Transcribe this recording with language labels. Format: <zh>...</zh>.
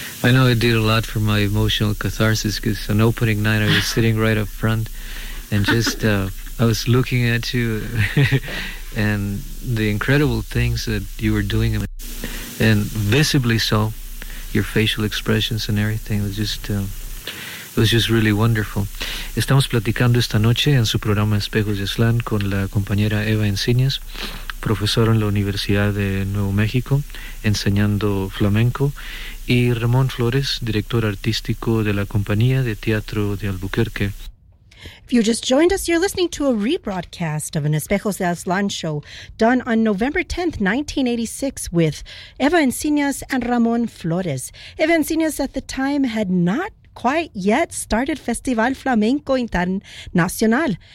<en>I know it did a lot for my emotional catharsis because on opening night I was sitting right up front and just I was looking at you and the incredible things that you were doing and visibly so, your facial expressions and everything was just it was just really wonderful.</en> <es>Estamos platicando esta noche en su programa Espejos de Aslan con la compañera Eva Encinas, profesor en la Universidad de Nuevo México, enseñando flamenco, y Ramón Flores, director artístico de la Compañía de Teatro de Albuquerque.</es> <en>If you just joined us, you're listening to a rebroadcast of an Espejos de Aslan show done on November 10th, 1986 with Eva Encinas and Ramón Flores. Eva Encinas at the time had not quite yet started Festival Flamenco Internacional.</en>